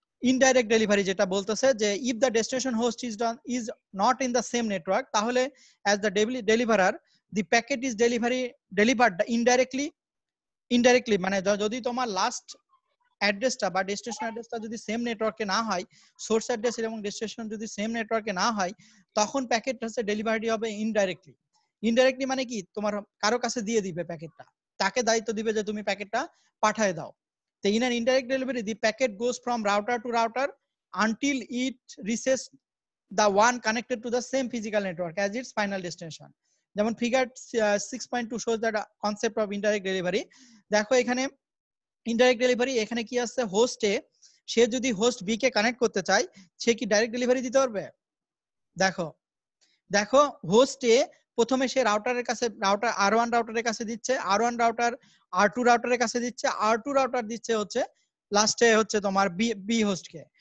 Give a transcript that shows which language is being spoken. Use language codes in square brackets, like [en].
[bn] Indirect delivery যেটা বলতেছে যে [en] if the destination host is not in the same network, [bn] তাহলে [en] as the deliverer the packet is delivered indirectly, [bn] মানে যদি তোমার লাস্ট অ্যাড্রেসটা বা ডেস্টিনেশন অ্যাড্রেসটা যদি সেম নেটওয়ার্কে না হয়, সোর্স অ্যাড্রেস এবং ডেস্টিনেশন যদি সেম নেটওয়ার্কে না হয়, তখন প্যাকেট হচ্ছে ডেলিভারি হবে ইনডাইরেক্টলি। ইনডাইরেক্টলি মানে কি, তোমার কারো কাছে দিয়ে দিবে প্যাকেটটা, তাকে দায়িত্ব দিবে যে তুমি প্যাকেটটা পাঠিয়ে দাও। তো [en] In an indirect delivery the packet goes from router to router until it reaches the one connected to the same physical network as its final destination. [bn] যেমন [en] Figure 6.2 shows the concept of indirect delivery. [bn] দেখো এখানে indirect delivery, এখানে কি আছে, হোস্টে সে যদি host B কে connect করতে চায়, সে কি ডাইরেক্ট ডেলিভারি দিতে পারবে? দেখো হোস্টে প্রথমে সে রাউটারের কাছে, রাউটার R1 রাউটারের কাছে দিচ্ছে, R1 রাউটার R2 রাউটারের কাছে দিচ্ছে, R2 রাউটার দিচ্ছে হচ্ছে লাস্টে হচ্ছে তোমার বি হোস্টকে।